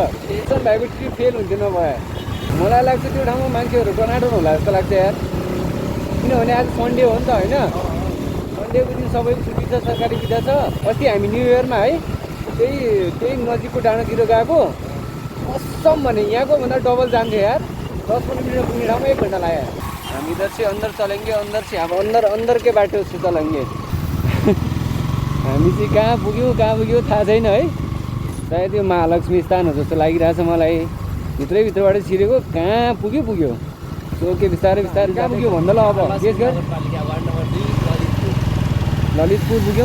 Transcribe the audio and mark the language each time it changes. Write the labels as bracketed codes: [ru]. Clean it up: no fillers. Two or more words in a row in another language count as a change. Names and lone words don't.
[ne] रोशन भाइको ट्रिप फेल हुन्थ्यो नभए। मलाई लाग्छ त्यो ठाउँमा मान्छेहरू टनाटन होला जस्तो लाग्छ यार, किनभने आज सन्डे हो नि त होइन। सन्डेको दिन सबैको छुट्टी छ, सरकारी बिदा छ। अस्ति हामी न्यु इयरमा है त्यही नजिकको डाँडातिर गएको, कसम भने यहाँको भन्दा डबल जान्थ्यो यार। 10-15 मिनटमा पुग्ने ठाउँमा 1 घन्टा लाग्यो। [hi] हामी इधर से अंदर चलेंगे, अंदर से अब अंदर के बाटो से चलेंगे। [ne] हामी चाहिँ कहाँ पुग्यो थाहा छैन है। सायद यो महालक्ष्मी स्थान हो जस्तो लागिरहेछ मलाई। भित्रैभित्रबाट छिरेको कहाँ पुग्यो। सो के बिस्तारै कहाँ पुग्यो भन्दा ल अब गेस गर। ललितपुर पुग्यौँ।